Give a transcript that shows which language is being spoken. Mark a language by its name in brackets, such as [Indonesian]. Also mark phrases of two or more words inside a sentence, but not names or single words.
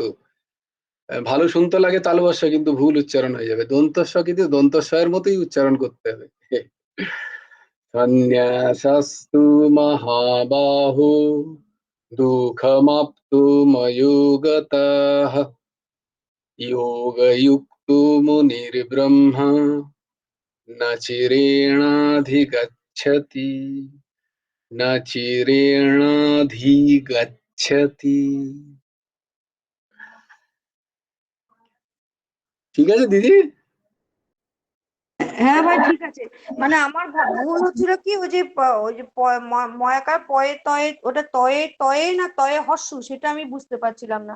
[Bangla] ভালো শুনতে লাগে তালবস্য, কিন্তু ভুল উচ্চারণ হয়ে যাবে। দন্তস্ব কিন্তু দন্তস্বয়ের মতোই উচ্চারণ করতে হবে। [Sanskrit] সন্ন্যাসস্তু মহাবাহু দুঃখমাপ্তুময়োগতঃ योगयुक्तो मुनिर्ब्रह्मा न चिरेणाधिगच्छति, न चिरेणाधिगच्छति। [Bangla] ঠিক আছে দিদি? হ্যাঁ ভাই ঠিক আছে। মানে আমার ভুল হচ্ছিল কি, ওই যে ওই যে ময়াকার পয়ে তয়ে, ওটা তয়ে তয়ে না তয়ে হর্ষ, সেটা আমি বুঝতে পারছিলাম না।